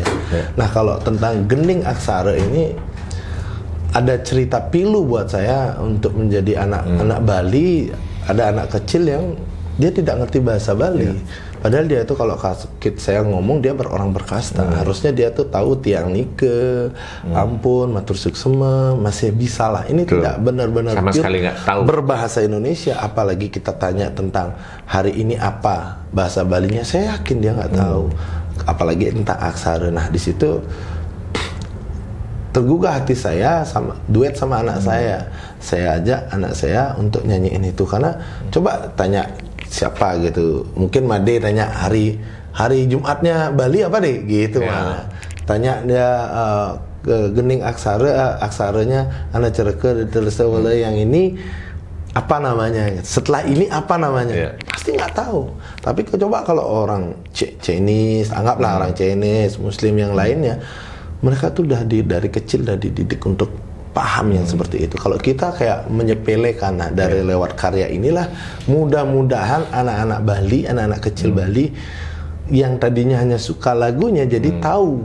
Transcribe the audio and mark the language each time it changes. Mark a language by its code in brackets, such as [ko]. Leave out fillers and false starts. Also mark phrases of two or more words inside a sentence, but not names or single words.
[id] Nah, kalau tentang Gening Aksara ini ada cerita pilu buat saya untuk menjadi anak Bali. Ada anak kecil yang dia tidak ngerti bahasa Bali. Padahal dia tuh kalau saya ngomong dia berorang berkasta. Harusnya dia tuh tahu [ban] tiang nike, ampun, matur suksema, [id] masih bisa lah. Ini tidak benar-benar sama sekali nggak tahu berbahasa Indonesia. Apalagi kita tanya tentang hari ini apa bahasa Balinya, saya yakin dia nggak tahu. Apalagi tentang aksara. Nah di situ tergugah hati saya sama duet sama anak saya. Saya ajak anak saya untuk nyanyiin itu, karena coba tanya siapa gitu, mungkin Made tanya hari Jumatnya Bali apa deh gitu, mana tanya dia Gening Aksara, aksaranya anak cereke ditulis yang ini apa namanya, setelah ini apa namanya, pasti nggak tahu. Tapi coba kalau orang Chinese, anggaplah orang Chinese, Muslim yang lainnya, mereka tuh udah dari kecil udah dididik untuk paham yang seperti itu. Kalau kita kayak menyepelekan, nah dari lewat karya inilah mudah-mudahan anak-anak Bali, anak-anak kecil Bali yang tadinya hanya suka lagunya jadi tahu.